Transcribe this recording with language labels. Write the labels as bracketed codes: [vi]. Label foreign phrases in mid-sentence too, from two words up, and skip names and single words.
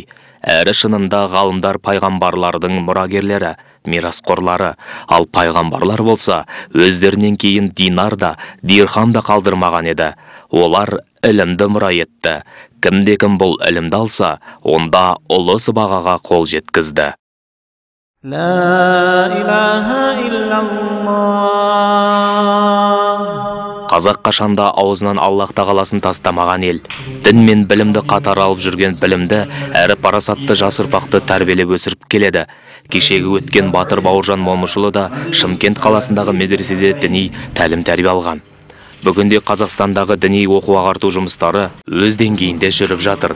[kk] Әрі шынында ғалымдар пайғамбарлардың мұрагерлері, мирасқорлары, ал пайғамбарлар болса, өздерінен кейін динар да, дирхам да қалдырмаған еді. Олар ілімді мұра етті. Кімде-кім бұл ілімді алса, онда ұлы сыбағаға қол жеткізді. [ar] لا إله إلا الله. [kk] Қазақ қашанда аузынан Аллах тағаласын тастамаған ел. Дін мен білімді қатар алып жүрген білімді, әрі парасатты жас ұрпақты тәрбиелеп өсіріп келеді. Кешегі өткен Батыр Бауыржан Момышұлы да Шымкент қаласындағы медреседе діни тәлім тәрбие алған. Бүгінде Қазақстандағы діни оқу ағарту жұмыстары өз деңгейінде жүріп жатыр.